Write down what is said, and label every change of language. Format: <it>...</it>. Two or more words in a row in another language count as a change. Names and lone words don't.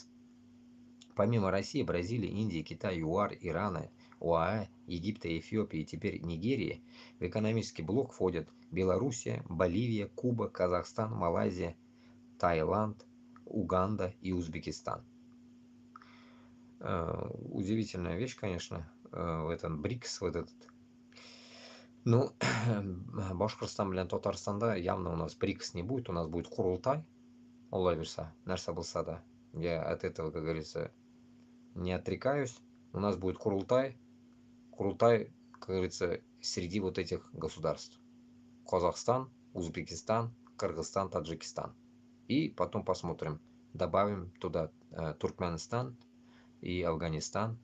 <ru>Помимо России, Бразилии, Индии, Китая, ЮАР, Ирана, ОАЭ, Египта, Эфиопии и теперь Нигерии, в экономический блок входят Белоруссия, Боливия, Куба, Казахстан, Малайзия, Таиланд, Уганда и Узбекистан. Удивительная вещь, конечно, в этом БРИКС, вот этот. Ну, Башкортостан, блин, Татарстанда явно у нас БРИКС не будет, у нас будет Курултай,</ru> <kk>Алла берса, нәрсе болса да.</kk> <ru>Я от этого, как говорится, не отрекаюсь. У нас будет Курултай, как говорится, среди вот этих государств. Казахстан, Узбекистан, Кыргызстан, Таджикистан. И потом посмотрим, добавим туда Туркменистан и Афганистан.</ru>